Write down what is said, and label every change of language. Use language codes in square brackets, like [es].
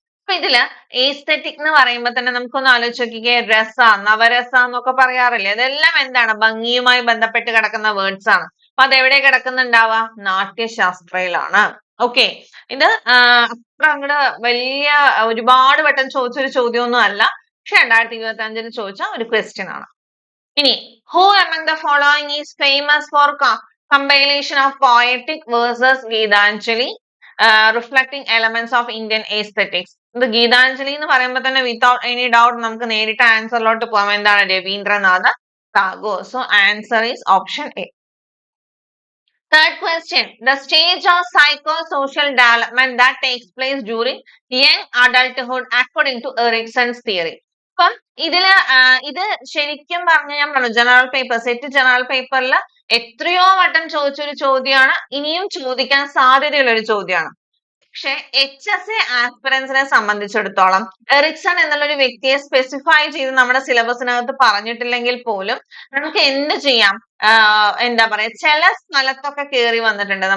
[ml] അപ്പൊ ഇതില് എസ്തെറ്റിക് എന്ന് പറയുമ്പോൾ തന്നെ നമുക്കൊന്ന് ആലോചിച്ച് നോക്കിക്കേ, രസ, നവരസ എന്നൊക്കെ പറയാറില്ലേ, അതെല്ലാം എന്താണ്? ഭംഗിയുമായി ബന്ധപ്പെട്ട് കിടക്കുന്ന വേർഡ്സ് ആണ്. അപ്പൊ അതെവിടെ കിടക്കുന്നുണ്ടാവുക? നാട്യശാസ്ത്രയിലാണ്. ഓക്കെ, ഇത് അത്ര അങ്ങോട്ട് വലിയ ഒരുപാട് വട്ടം ചോദിച്ചൊരു ചോദ്യമൊന്നും അല്ല, പക്ഷെ 2025 ചോദിച്ച ഒരു ക്വസ്റ്റ്യൻ ആണ്. [en] ഇനി, who among the following is famous for compilation of poetic verses Geetanjali reflecting elements of Indian aesthetics? [ml] ഇത് ഗീതാഞ്ജലി എന്ന് പറയുമ്പോൾ തന്നെ വിത്തൗട്ട് എനി ഡൗട്ട് നമുക്ക് നേരിട്ട് ആൻസറിലോട്ട് പോകാം. എന്താണ്? Rabindranath Tagore. [en] So answer is option A. Third question, the stage of psychosocial development that takes place during young adulthood according to Erickson's theory. [ml] അപ്പം ഇത് ശരിക്കും പറഞ്ഞ, ഞാൻ പറഞ്ഞു, ജനറൽ പേപ്പർ, സെറ്റ് ജനറൽ പേപ്പറിൽ എത്രയോ വട്ടം ചോദിച്ചൊരു ചോദ്യമാണ്, ഇനിയും ചോദിക്കാൻ സാധ്യതയുള്ള ഒരു ചോദ്യമാണ്. പക്ഷെ HSA ആസ്പിറൻസിനെ സംബന്ധിച്ചിടത്തോളം എറിക്സൺ എന്നുള്ള ഒരു വ്യക്തിയെ സ്പെസിഫൈ ചെയ്ത് നമ്മുടെ സിലബസിനകത്ത് പറഞ്ഞിട്ടില്ലെങ്കിൽ പോലും നമുക്ക് എന്ത് ചെയ്യാം, എന്താ പറയാ, ചില സ്ഥലത്തൊക്കെ കയറി വന്നിട്ടുണ്ട്.